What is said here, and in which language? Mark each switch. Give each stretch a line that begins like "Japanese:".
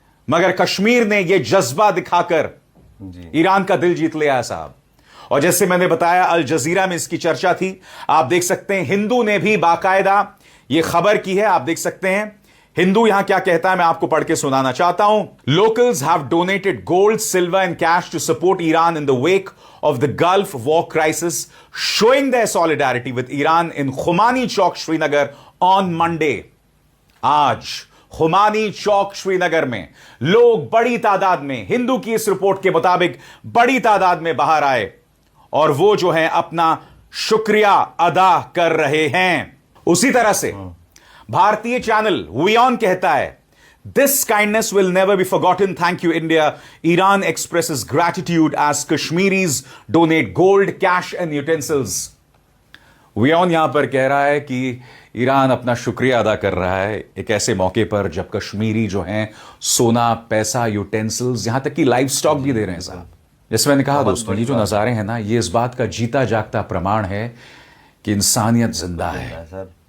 Hindi: मगर कश्मीर ने यह जज्बा दिखाकर ईरान का दिल जीत लिया है साहब। और जैसे मैंने बताया, अल जजीरा में इसकी चर्चा थी, आप देख सकते हैं हिंदू ने भी बाकायदा यह खबर की है। आप देख सकते हैं हिंदू यहां क्या कहता है, मैं आपको पढ़ के सुनाना चाहता हूं। Locals have donated gold, silver and cash to support Iran in the wake
English: of the Gulf War crisis, showing their solidarity with Iran in Khumani Chowk, Srinagar on Monday.
Hindi: आज खुमानी चौक श्रीनगर में लोग बड़ी तादाद में, हिंदू की इस रिपोर्ट के मुताबिक बड़ी तादाद में बाहर आए और वो जो है अपना शुक्रिया अदा कर रहे हैं। उसी तरह से भारतीय चैनल वियॉन कहता है,
English: This kindness will never be forgotten. Thank you, India. Iran expresses gratitude as Kashmiris donate gold, cash and utensils.
Hindi: वियॉन यहां पर कह रहा है कि ईरान अपना शुक्रिया अदा कर रहा है एक ऐसे मौके पर जब कश्मीरी जो हैं सोना, पैसा, यूटेंसिल्स, यहां तक कि लाइव स्टॉक भी दे रहे हैं साहब। जैसे मैंने कहा दोस्तों, ये जो नज़ारे हैं ना, ये इस बात का जीता जागता प्रमाण है कि इंसानियत जिंदा है।